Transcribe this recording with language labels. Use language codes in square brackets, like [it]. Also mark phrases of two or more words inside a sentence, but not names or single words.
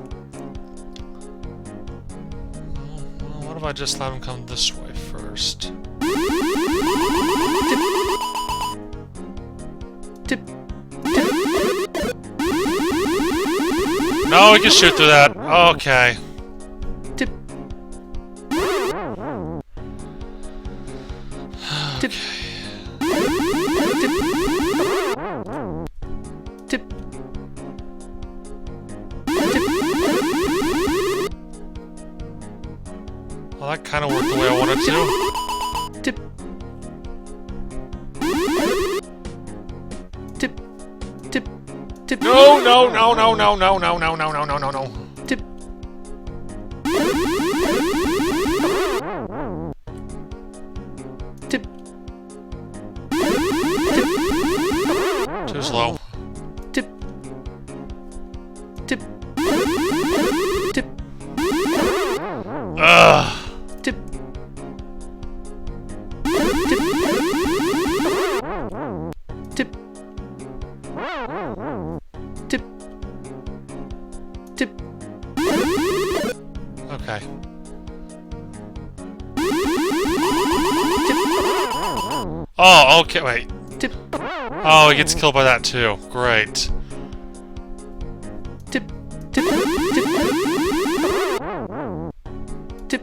[en] Well, what if I just let him come this way first? Tip. No, we can shoot through that. Okay. Tip. Tip. Tip. Tip. Well, that kind of worked the way I wanted to. Tip. Tip. Tip. Tip. No, no, no, no, no, no, no, no, no, no, no, no, no. Tip. Tip. Too slow. Tip. Tip. Tip. Ugh. Tip. Tip. Tip. Tip. Tip. Okay. Oh, okay, wait. Tip. Oh, he gets killed by that too. Great. Tip. Tip. Tip. Tip.